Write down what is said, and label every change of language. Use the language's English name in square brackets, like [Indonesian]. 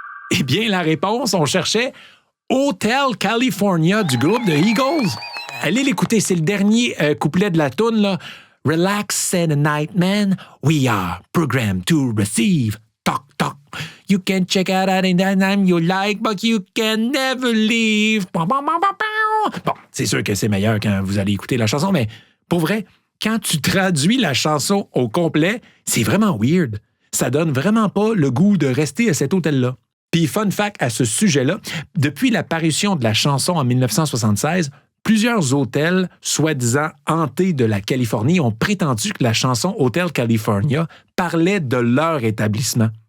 [French] Eh bien, la réponse, on cherchait Hotel California du groupe The Eagles. Allez l'écouter, c'est le dernier couplet de la toune, là. [English] Relax, say the night, man. We are programmed to receive. Talk, talk. You can check out any time you like, but you can never leave. [French] Bon, c'est sûr que c'est meilleur quand vous allez écouter la chanson, mais pour vrai, quand tu traduis la chanson au complet, c'est vraiment weird. Ça donne vraiment pas le goût de rester à cet hôtel-là. Puis, fun fact à ce sujet-là, depuis l'apparition de la chanson en 1976, plusieurs hôtels, soi-disant hantés de la Californie, ont prétendu que la chanson Hotel California parlait de leur établissement.